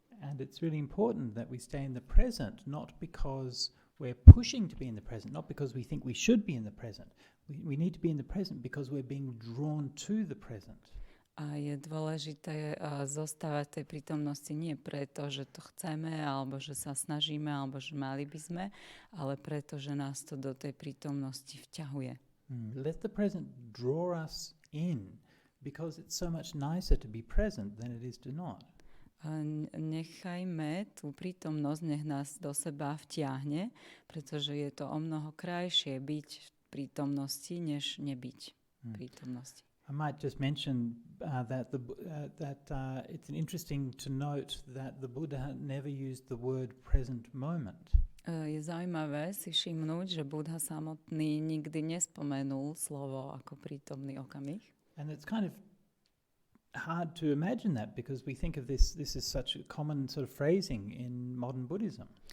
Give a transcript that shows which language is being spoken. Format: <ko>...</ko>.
<en>And it's really important that we stay in the present, not because we're pushing to be in the present, not because we think we should be in the present. We need to be in the present because we're being drawn to the present.</en> <sk>A je dôležité zostávať tej prítomnosti nie preto, že to chceme, alebo že sa snažíme, alebo že mali by sme, ale preto, že nás to do tej prítomnosti vťahuje.</sk> <en>Let the present draw us in, because it's so much nicer to be present than it is to not.</en> <sk>Nechajme tú prítomnosť, nech nás do seba vtiahne, pretože je to o mnoho krajšie byť v prítomnosti, než nebyť v prítomnosti.</sk> <en>I might just mention that it's interesting to note that the Buddha never used the word present moment.</en> <sk>Je zaujímavé si všimnúť, že Buddha samotný nikdy nespomenul slovo ako prítomný okamih.</sk> <en>And it's kind of hard to imagine that because we think of this is such a common sort of phrasing in modern Buddhism.</en>